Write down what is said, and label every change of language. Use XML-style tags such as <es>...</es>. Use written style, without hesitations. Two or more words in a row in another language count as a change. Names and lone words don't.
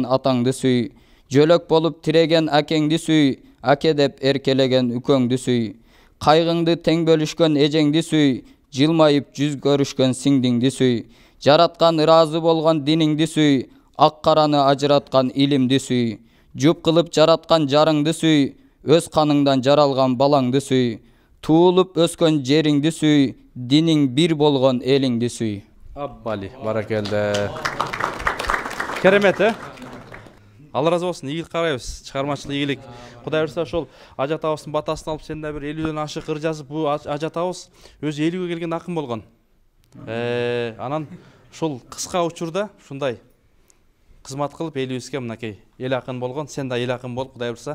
<ky>атаңды сүй, жөлөк болуп тиреген акеңди сүй, аке деп эркелеген үкөңдү сүй, кайгыңды тең бөлүшкөн эжеңди сүй, жылмайып жүз көрүшкөн сиңдиңди сүй, жараткан ыраазы болгон диниңди сүй, ак караны ажыраткан илимди сүй, жуп кылып жараткан жарыңды сүй, өз каныңдан жаралган балаңды сүй, туулуп өскөн жериңди сүй, диниң бир болгон элиңди сүй. Аббали, баракелде. Керемет, Алла разы болсын, ийгилик карайбыз, чыгармачылык ийгилик. Кудай буйрса ошол ажатабыздын батасын алып сен да бир 50ден ашык ыр жазып, бул ажатабыз өзү 50ге келген акын болгон. Анан ушул кыска учурда ушундай кызмат кылып элибизге мынакей эл акын болгон, сен да эл акын бол, Кудай буйрса.</ky>